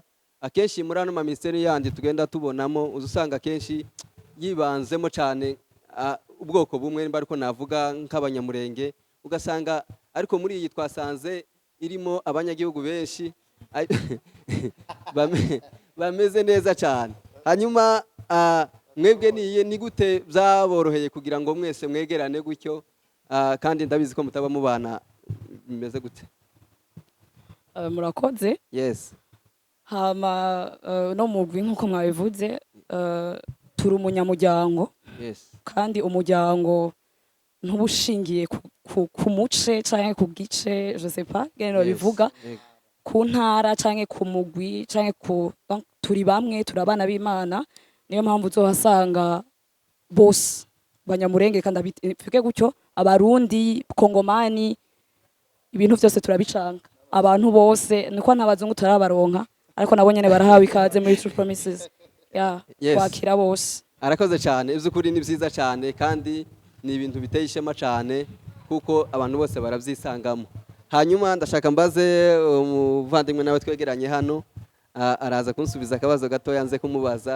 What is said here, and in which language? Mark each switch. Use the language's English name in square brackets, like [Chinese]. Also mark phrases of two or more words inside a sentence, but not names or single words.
[Kinyarwanda] Akenshi muri ano ma ministeri yandi tugenda tubonamo uzusanga akenshi yibanzemo cyane ubwoko bumwe, nimba ariko navuga nk'abanyamurenge, ugasanga ariko muri iyi twasanze irimo abanyagihugu benshi bameze neza cyane. Hanyuma mwebwe ni gute byaboroheye kugira ngo mwese mwegerane gutyo, kandi ndabizi ko mutaba mubana bimeze gute? Murakoze. [English] Yes. [Rundi] Hama no mugwi nkuko mwabivuze, turi umunyamuryango. [English] Yes. [Rundi] Kandi umuryango ntubushingiye ku muce canke ku gice, [French] je sais pas [Rundi] gene bivuga, ku ntara canke ku mugwi canke turi bamwe, turabana b'Imana. Niyo mpamvu uzohasanga bose banyamurenge, kandi bivuge gutyo abarundi, kongomani, ibintu byose turabicanga. Abantu bose niko ntabazungu turabaronka, ariko nabo nyene barahawe ikaze muri True Promises. Kwakira bose. [Kinyarwanda] Arakoze cyane. Iby'ukuri ni byiza cyane, kandi ni ibintu biteye ishema cyane, kuko abantu bose barabyisangamo. Hanyuma ndashaka mbaze umuvandimwe nawe twegeranye hano, araza kunsubiza akabazo gato yanze kumubaza.